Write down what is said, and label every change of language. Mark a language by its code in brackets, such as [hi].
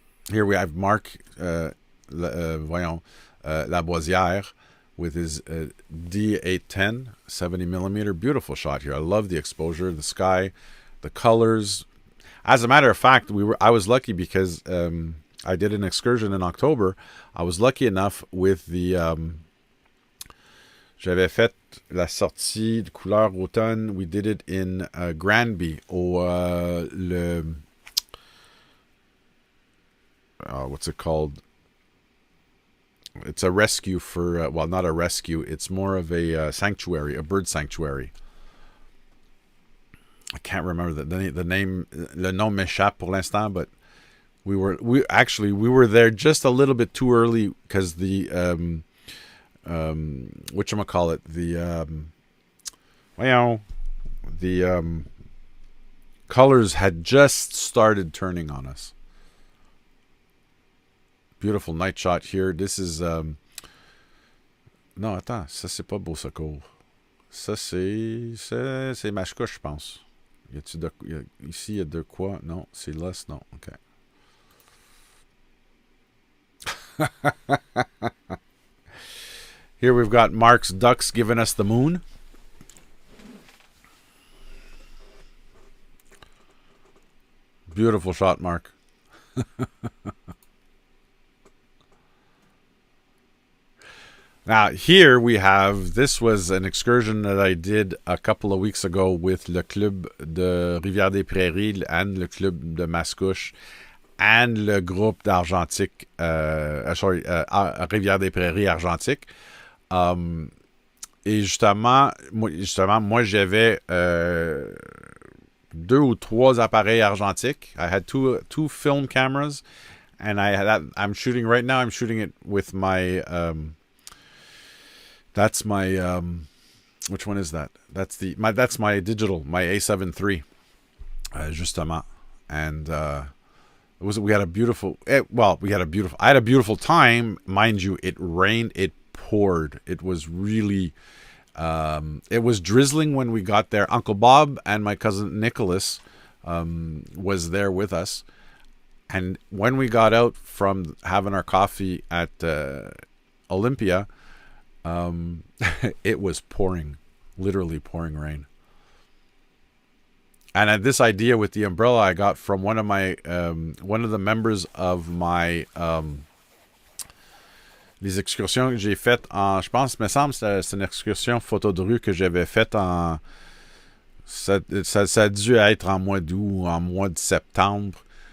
[en] Here we have Marc Lavoisière with his D810 70mm. Beautiful shot here. I love the exposure, the sky, the colors. As a matter of fact, I was lucky because I did an excursion in October. I was lucky enough with the [fr] j'avais fait la sortie de couleur automne. [en] We did it in Granby au what's it called? It's a rescue for well, not a rescue. It's more of a sanctuary, a bird sanctuary. I can't remember the name. [fr] Le nom m'échappe pour l'instant, [en] but we were there just a little bit too early because the whatchamacallit, the colors had just started turning on us. Beautiful night shot here. This is [fr] non, attends, ça c'est pas Beau Secours. Ça c'est Mascouche, je pense. Ici il y a de quoi? Non, c'est Lost, non. OK. [en] Here we've got Mark's ducks giving us the moon. Beautiful shot, Mark. Now, here we have, this was an excursion that I did a couple of weeks ago with le Club de Rivière-des-Prairies and le Club de Mascouche and le groupe d'Argentique, Rivière-des-Prairies Argentique. [fr] Et justement, moi j'avais 2 ou 3 appareils argentiques. [en] I had two film cameras, and I'm shooting right now. I'm shooting it with my that's my which one is that? That's my digital, my A7 III, justement, and we had a beautiful. I had a beautiful time, mind you. It rained, it poured. It was really, it was drizzling when we got there. Uncle Bob and my cousin Nicholas was there with us, and when we got out from having our coffee at Olympia, it was pouring, literally pouring rain. And this idea with the umbrella I got from one of the members of my [fr] les excursions que j'ai faites en, je pense, me semble, c'est une excursion photo de rue que j'avais faite en, ça a dû être en mois d'août ou en mois de septembre.